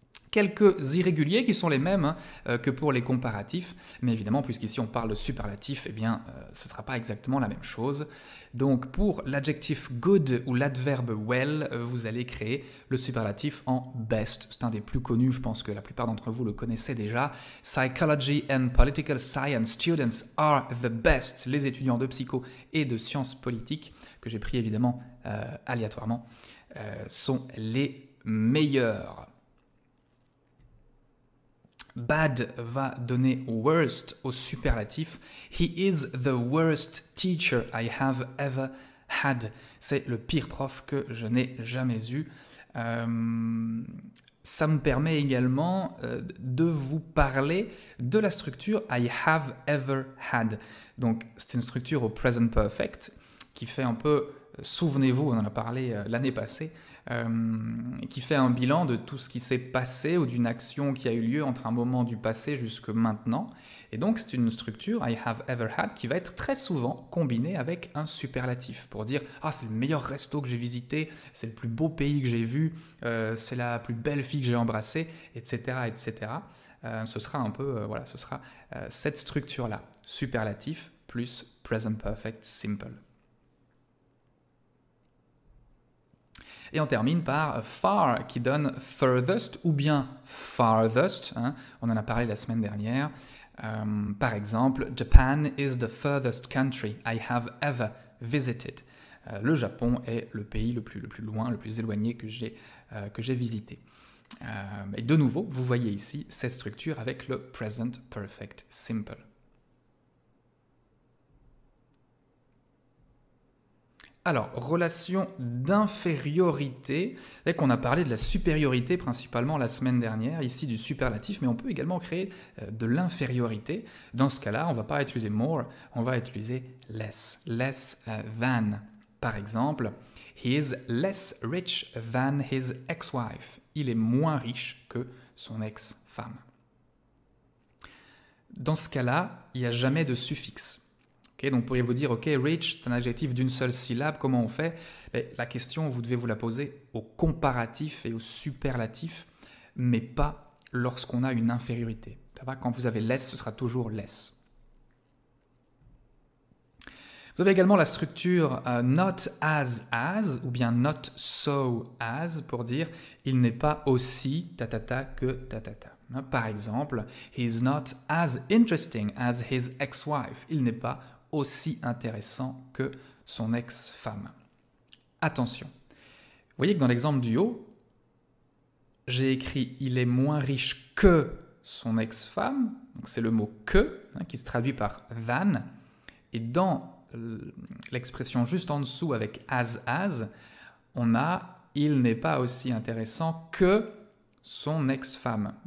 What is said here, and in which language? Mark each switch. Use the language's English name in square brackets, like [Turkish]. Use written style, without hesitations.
[French] Quelques irréguliers qui sont les mêmes que pour les comparatifs, mais évidemment, puisqu'ici on parle de superlatif, eh bien, ce ne sera pas exactement la même chose. Donc, pour l'adjectif good ou l'adverbe well, vous allez créer le superlatif en best. C'est un des plus connus, je pense que la plupart d'entre vous le connaissez déjà. [English] Psychology and political science students are the best. [French] Les étudiants de psycho et de sciences politiques, que j'ai pris évidemment aléatoirement, sont les meilleurs. Bad va donner worst au superlatif. [English] He is the worst teacher I have ever had. [French] C'est le pire prof que je n'ai jamais eu. Ça me permet également de vous parler de la structure [English] I have ever had. [French] Donc, c'est une structure au present perfect qui fait un peu, souvenez-vous, on en a parlé l'année passée, qui fait un bilan de tout ce qui s'est passé ou d'une action qui a eu lieu entre un moment du passé jusque maintenant. Et donc, c'est une structure, [English] I have ever had, [French] qui va être très souvent combinée avec un superlatif pour dire « Ah, c'est le meilleur resto que j'ai visité, c'est le plus beau pays que j'ai vu, c'est la plus belle fille que j'ai embrassée, etc. etc. » Ce sera un peu, ce sera cette structure-là, superlatif plus present perfect simple. Et on termine par far, qui donne furthest ou bien farthest. On en a parlé la semaine dernière. Par exemple, [English] Japan is the furthest country I have ever visited. [French] Le Japon est le pays le plus loin, le plus éloigné que j'ai visité. Et de nouveau, vous voyez ici cette structure avec le present perfect simple. Alors, relation d'infériorité, c'est qu'on a parlé de la supériorité principalement la semaine dernière, ici du superlatif, mais on peut également créer de l'infériorité. Dans ce cas-là, on ne va pas utiliser more, on va utiliser less, less than. Par exemple, [English] he is less rich than his ex-wife. [French] Il est moins riche que son ex-femme. Dans ce cas-là, il n'y a jamais de suffixe. Donc, pourriez-vous dire, ok, rich, c'est un adjectif d'une seule syllabe, comment on fait? La question, vous devez vous la poser au comparatif et au superlatif, mais pas lorsqu'on a une infériorité. Ça va? Quand vous avez less, ce sera toujours less. Vous avez également la structure not as ou bien not so as pour dire il n'est pas aussi tatata que tatata. Par exemple, [English] he is not as interesting as his ex-wife. [French] Il n'est pas aussi intéressant que son ex-femme. Attention, vous voyez que dans l'exemple du haut, j'ai écrit « il est moins riche que son ex-femme », donc c'est le mot « que » qui se traduit par « than », et dans l'expression juste en dessous avec « as », on a « il n'est pas aussi intéressant que son ex-femme ».